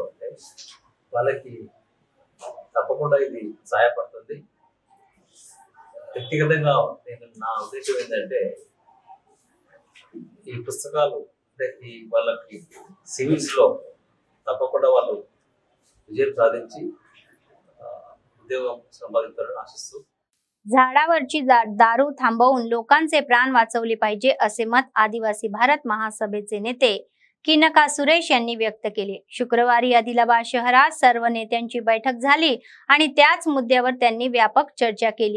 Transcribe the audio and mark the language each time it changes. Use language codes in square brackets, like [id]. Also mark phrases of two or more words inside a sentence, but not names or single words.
[te] అంటే వాళ్ళకి తప్పకుండా ఇది సహాయపడుతుంది. వ్యక్తిగతంగా నా ఉద్దేశం ఏంటంటే ఈ పుస్తకాలు అంటే ఈ వాళ్ళకి సివిల్స్ లో తప్పకుండా వాళ్ళు विजय साधी उद्योग संपादित आशिस्तू. [mr] झाडावरची दारू थांबवून लोकांचे प्राण वाचवले पाहिजे असे मत आदिवासी भारत महासभेचे नेते किनका सुरेश यांनी व्यक्त केले. शुक्रवारी आदिलाबाद शहरात सर्व नेत्यांची बैठक झाली आणि त्याच मुद्द्यावर त्यांनी व्यापक चर्चा केली.